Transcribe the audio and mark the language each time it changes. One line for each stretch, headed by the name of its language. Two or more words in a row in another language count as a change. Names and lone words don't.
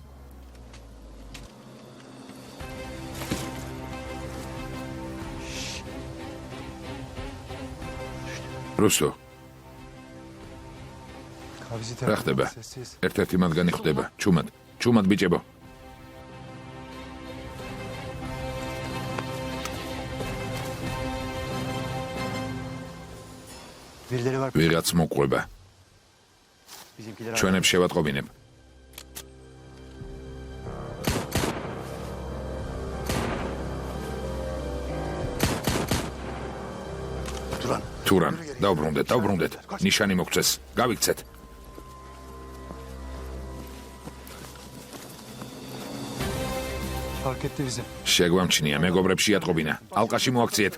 Georgian: რუსო, რა ხდება? ერთ-ერთი მათგანი ხვდება. ჩუმად ბიჭებო.
Turkish: Birileri var.
Georgian: ვიღაც მოყვება.
Turkish: Bizimkiler
Georgian: ჩვენებს შევატყობინებ. თურან, დავბრუნდეთ. ნიშანი მოგწეს. გავიქცეთ.
Turkish: fark etti bizi.
Georgian: შეგვამჩნია, მეგობრებს შეატყობინა. ალყაში მოაქციეთ.